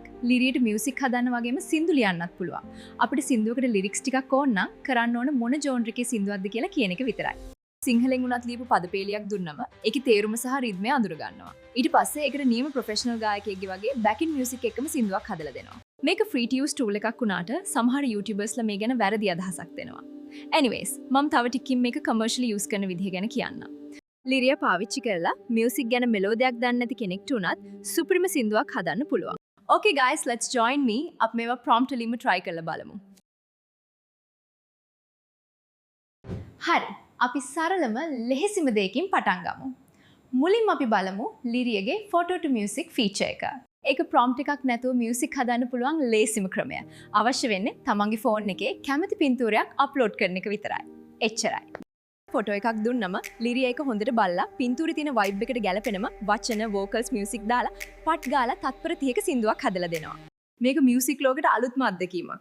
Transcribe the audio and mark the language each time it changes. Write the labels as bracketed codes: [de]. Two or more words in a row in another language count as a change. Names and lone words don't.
[si] ලිරියට මියුසික් හදන්න වගේම සින්දු ලියන්නත් පුළුවන්. අපිට සින්දුවකට ලිරික්ස් ටිකක් ඕන නම් කරන්න ඕන මොන ජෝනර් එකේ සින්දුවක්ද කියලා කියන එක විතරයි. සිංහලෙන් උනත් ලියපු පදපේලියක් දුන්නම ඒකේ තේරුම සහ රිද්මය අඳුර ගන්නවා. ඊට පස්සේ ඒකට නියම ප්‍රොෆෙෂනල් ගායකයෙක්ගේ වගේ [en] backing music [si] එක්කම සින්දුවක් හදලා දෙනවා. මේක [en] free to use tool [si] එකක් වුණාට සමහර YouTubersලා මේ ගැන වැරදි අදහසක් දෙනවා. Anyways, මම තව ටිකකින් මේක [en] commercially use [si] කරන විදිහ ගැන කියන්නම්. ලිරියා පාවිච්චි කරලා මියුසික් ගැන මෙලෝඩියක් දන්නේ නැති කෙනෙක්ට උනත් සුපිරිම සින්දුවක් හදන්න පුළුවන්. [en] Okay guys, let's join me. [si] අපි මේවා prompt වලින්ම try කරලා බලමු. හරි. අපි සරලම ලෙහෙසිම දෙයකින් පටන් ගමු. මුලින්ම අපි බලමු ලිරියගේ [en] photo to music feature [si] එක. ඒක prompt එකක් නැතුව music හදන්න පුළුවන් ලේසිම ක්‍රමය. අවශ්‍ය වෙන්නේ තමන්ගේ phone එකේ කැමති පින්තූරයක් upload කරන එක විතරයි. එච්චරයි. ෆොටෝ එකක් දුන්නම ලිරියා එක හොඳට බලලා පින්තූරේ තියෙන vibe එකට ගැලපෙනම වචන, [en] vocals, music [si] දාලා පට් ගාලා තත්පර 30ක සින්දුවක් හදලා දෙනවා. මේක මියුසික් ලෝකෙට අලුත්ම අත්දැකීමක්.